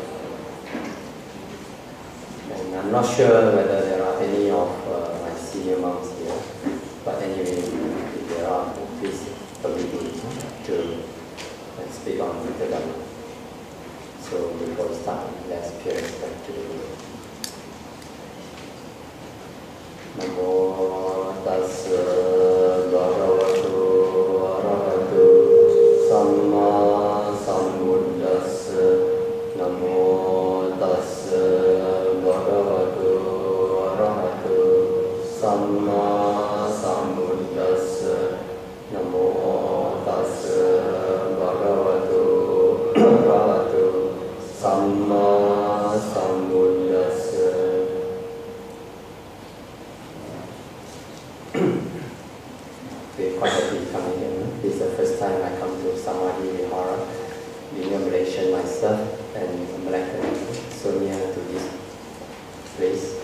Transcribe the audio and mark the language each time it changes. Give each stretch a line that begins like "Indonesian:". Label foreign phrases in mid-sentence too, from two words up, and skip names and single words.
English: And I'm not sure whether there are any of my senior monks here, but anyway, if there are, please permit me to speak on the Dhamma. So before we start, let's pay respect to the Guru.
Pali: Namo tassa bhagavato arahato samma sambuddhassa. Namo tassa bhagavato arahato samma sambuddhassa. Namo tassa bhagavato arahato samma sambuddhassa.
English: We're quite happy coming here. This is the first time I come to Samadhi Vihara, being a Malaysian myself and a Malaccan, so near to this place.